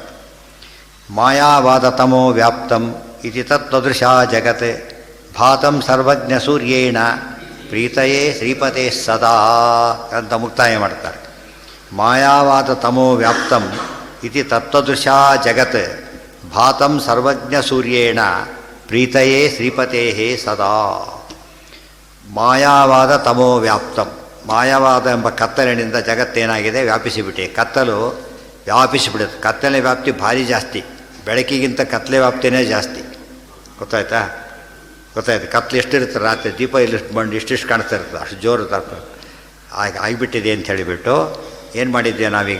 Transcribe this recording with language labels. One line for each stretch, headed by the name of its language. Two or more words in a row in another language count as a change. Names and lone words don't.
Sanskrit: ಮಾಯಾವಾದ ತಮೋ ವ್ಯಾಪ್ತಂ ಇತಿ ತತ್ವದೃಶಾ ಜಗತ್ ಭಾತಂ ಸರ್ವಜ್ಞ ಸೂರ್ಯೇಣ ಪ್ರೀತಯೇ ಶ್ರೀಪತೆ ಸದಾ
Kannada: ಅಂತ ಮುಕ್ತಾಯ ಮಾಡ್ತಾರೆ.
Sanskrit: ಮಾಯಾವಾದ ತಮೋ ವ್ಯಾಪ್ತಂ ಇತಿ ತತ್ವದೃಶಾ ಜಗತ್ ಭಾತಂ ಸರ್ವಜ್ಞ ಸೂರ್ಯೇಣ ಪ್ರೀತಯೇ ಶ್ರೀಪತೆ ಸದಾ. ಮಾಯಾವಾದ ತಮೋ ವ್ಯಾಪ್ತಂ,
Kannada: ಮಾಯವಾದ ಎಂಬ ಕತ್ತಲಿನಿಂದ ಜಗತ್ತೇನಾಗಿದೆ? ವ್ಯಾಪಿಸಿಬಿಟ್ಟೆ. ಕತ್ತಲು ವ್ಯಾಪಿಸಿಬಿಡುತ್ತೆ. ಕತ್ತಲೆ ವ್ಯಾಪ್ತಿ ಭಾರಿ ಜಾಸ್ತಿ, ಬೆಳಕಿಗಿಂತ ಕತ್ತಲೆ ವ್ಯಾಪ್ತಿನೇ ಜಾಸ್ತಿ. ಗೊತ್ತಾಯ್ತಾ? ಗೊತ್ತಾಯ್ತು. ಕತ್ಲು ಎಷ್ಟಿರುತ್ತೆ ರಾತ್ರಿ, ದೀಪ ಇಲ್ಲಿ ಬಂದು ಇಷ್ಟಿಷ್ಟು ಕಾಣಿಸ್ತಾ ಇರ್ತದೆ, ಅಷ್ಟು ಜೋರು ತರ್ಪ ಆಗಿಬಿಟ್ಟಿದೆ ಅಂತ ಹೇಳಿಬಿಟ್ಟು ಏನು ಮಾಡಿದ್ದೆ ನಾವೀಗ?